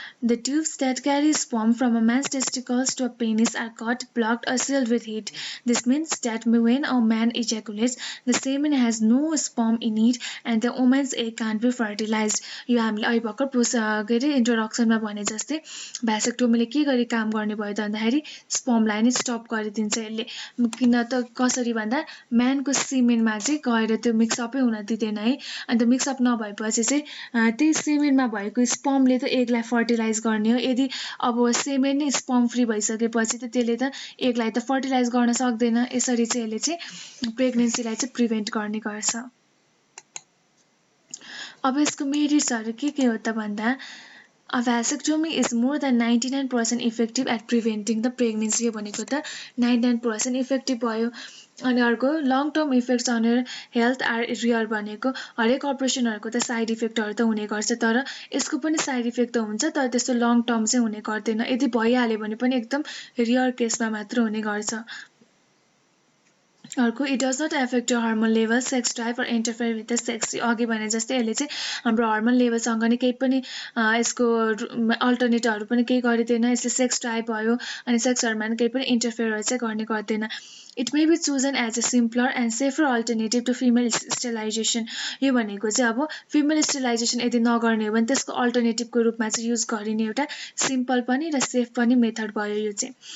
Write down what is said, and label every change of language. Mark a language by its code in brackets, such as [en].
[en] The tubes that carry sperm from a man's testicles to a penis are cut, blocked, or sealed with heat. This means that when a man ejaculates, the semen has no sperm in it and the woman's egg can't be fertilized. [ne] यो हामीले अहिले भर्खर के अरे इन्ट्रोडक्सनमा भने जस्तै भ्यासेक्टोमीले के गरी काम गर्ने भयो त भन्दाखेरि स्पर्मलाई नै स्टप गरिदिन्छ यसले। किन त कसरी भन्दा म्यानको सिमेनमा चाहिँ गएर त्यो मिक्सअपै हुन दिँदैन है। अन्त मिक्सअप नभएपछि चाहिँ त्यही सिमेनमा भएको स्पर्मले त एगलाई फर्टिलाइज गर्ने हो। यदि अब सेमेन नै स्पर्म फ्री भइसकेपछि त त्यसले त एगलाई त फर्टिलाइज गर्न सक्दैन। यसरी चाहिँ यसले चाहिँ प्रेग्नेन्सीलाई चाहिँ प्रिभेन्ट गर्ने गर्छ। अब यसको मेरिट्सहरू के हो त भन्दा [en] A vasectomy is more than 99% effective at preventing the pregnancy। [ne] यो भनेको त 99% इफेक्टिभ भयो। अनि अर्को [en] long term effects on health are real [ne] भनेको हरेक अपरेसनहरूको त साइड इफेक्टहरू त हुने गर्छ, तर यसको पनि साइड इफेक्ट त हुन्छ तर त्यस्तो लङ टर्म चाहिँ हुने गर्दैन। यदि भइहाल्यो भने पनि एकदम रियर केसमा मात्र हुने गर्छ। [en] अर्को it does not affect your hormone level, sex drive र interfere with the sex. [ne] अघि भने जस्तै यसले चाहिँ हाम्रो हर्मोन लेभलसँग नि केही पनि यसको अल्टरनेटिभहरू पनि केही गरिँदैन। यसले सेक्स ड्राइभ भयो अनि सेक्सहरूमा नि केही पनि इन्टरफेयरहरू चाहिँ गर्ने गर्दैन। [en] It may be chosen as a simpler and safer alternative to female sterilization. [ne] यो भनेको चाहिँ अब फिमेल स्टेलाइजेसन यदि नगर्ने हो भने त्यसको अल्टरनेटिभको रूपमा चाहिँ युज गरिने एउटा सिम्पल पनि र सेफ पनि मेथड भयो यो चाहिँ।